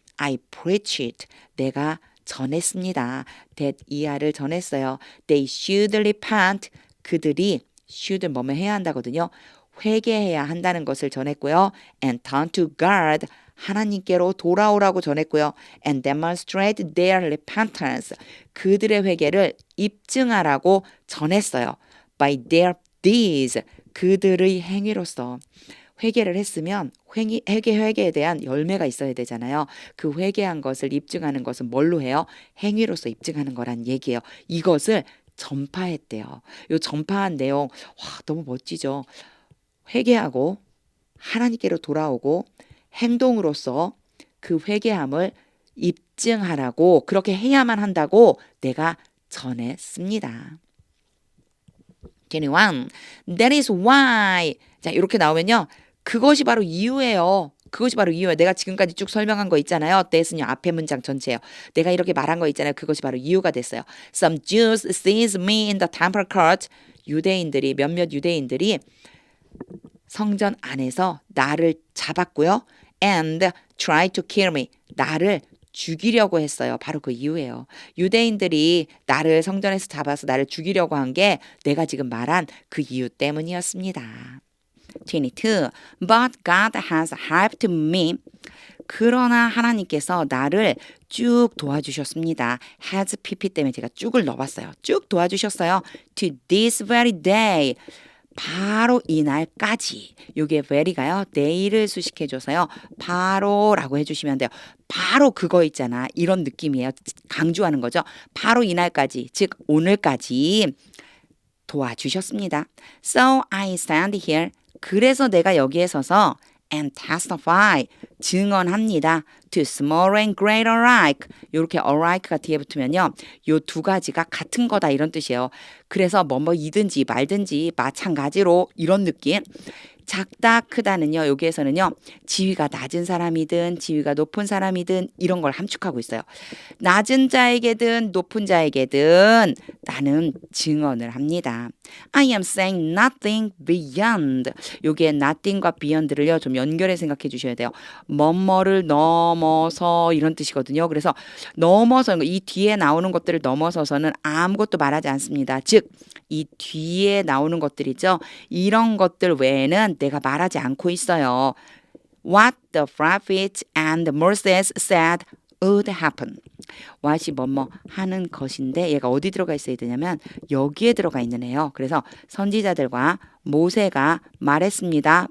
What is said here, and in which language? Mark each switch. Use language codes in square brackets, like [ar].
[en] I preached. [ko] 내가 전했습니다. that 이하를 전했어요. [en] They should repent. [ko] 그들이 should 뭐뭐 해야 한다거든요. 회개해야 한다는 것을 전했고요. [en] And turn to God. [ko] 하나님께로 돌아오라고 전했고요. [en] And demonstrate their repentance. [ko] 그들의 회개를 입증하라고 전했어요. [en] By their deeds. [ko] 그들의 행위로서. 회개를 했으면 회개에 대한 열매가 있어야 되잖아요. 그 회개한 것을 입증하는 것은 뭘로 해요? 행위로서 입증하는 거란 얘기예요. 이것을 전파했대요. 요 전파한 내용, 와, 너무 멋지죠. 회개하고 하나님께로 돌아오고 행동으로서 그 회개함을 입증하라고, 그렇게 해야만 한다고 내가 전했습니다. 21. [en] That is why. [ko] 자, 이렇게 나오면요. 그것이 바로 이유예요. 그것이 바로 이유예요. 내가 지금까지 쭉 설명한 거 있잖아요. that은요. 앞에 문장 전체예요. 내가 이렇게 말한 거 있잖아요. 그것이 바로 이유가 됐어요. [en] Some Jews seized me in the temple court. [ko] 몇몇 유대인들이 성전 안에서 나를 잡았고요. [en] And tried to kill me. [ko] 나를 죽이려고 했어요. 바로 그 이유예요. 유대인들이 나를 성전에서 잡아서 나를 죽이려고 한 게 내가 지금 말한 그 이유 때문이었습니다. [en] 22. But God has helped me. [ko] 그러나 하나님께서 나를 쭉 도와주셨습니다. has pp 때문에 제가 쭉을 넣어봤어요. 쭉 도와주셨어요. [en] To this very day. [ko] 바로 이날까지. 요게 very가요. 내일을 수식해줘서요. 바로라고 해주시면 돼요. 바로 그거 있잖아. 이런 느낌이에요. 강조하는 거죠. 바로 이날까지, 즉 오늘까지 도와주셨습니다. [en] So I stand here. [ko] 그래서 내가 여기에 서서 [en] and testify. [ko] 증언합니다. [en] To small and great alike. [ko] 이렇게 alike가 뒤에 붙으면요. 요 두 가지가 같은 거다 이런 뜻이에요. 그래서 뭐이든지 말든지 마찬가지로 이런 느낌. 작다 크다는요. 여기에서는요. 지위가 낮은 사람이든 지위가 높은 사람이든 이런 걸 함축하고 있어요. 낮은 자에게든 높은 자에게든 나는 증언을 합니다. [en] I am saying nothing beyond. [ko] 여기에 nothing과 beyond를요. 좀 연결해 생각해 주셔야 돼요. 뭐뭐를 넘어서 이런 뜻이거든요. 그래서 넘어서 이 뒤에 나오는 것들을 넘어서서는 아무것도 말하지 않습니다. 즉 이 뒤에 나오는 것들이죠. 이런 것들 외에는 내가 말하지 않고 있어요. [en] What the prophets and Moses said would happen. [ko] what이 뭐뭐 하는 것인데 얘가 어디 들어가 있어야 되냐면 여기에 들어가 있는 애요. 그래서 선지자들과 모세가 말했습니다.